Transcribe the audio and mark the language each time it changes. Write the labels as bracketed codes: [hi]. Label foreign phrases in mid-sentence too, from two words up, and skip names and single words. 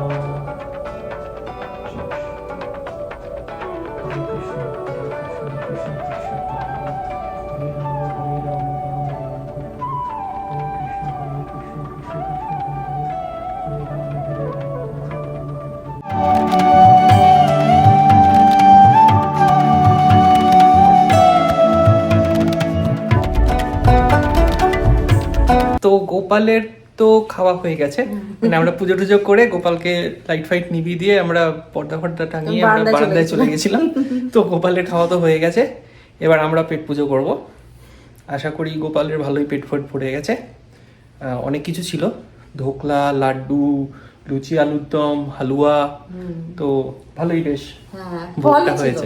[sa] हरे कृष्ण कृष्ण कृष्ण हरे राम हरे राम राम राम हरे कृष्ण कृष्ण कृष्ण हरे राम हरे राम। [bn] তো গোপালের তো খাওয়া হয়ে গেছে, মানে আমরা পুজো টুজো করে গোপালকে লাইট ফাইট নিভিয়ে দিয়ে আমরা পর্দা ফর্দা টাঙিয়ে আমরা বারান্দায় চলে গেছিলাম। তো গোপালের খাওয়া তো হয়ে গেছে, এবার আমরা পেট পুজো করব। আশা করি গোপালের ভালোই পেট ফট পড়ে গেছে। অনেক কিছু ছিল, ধোকলা, লাড্ডু, লুচি, আলুর দম, হালুয়া, তো ভালোই বেশ ভোগটা হয়েছে।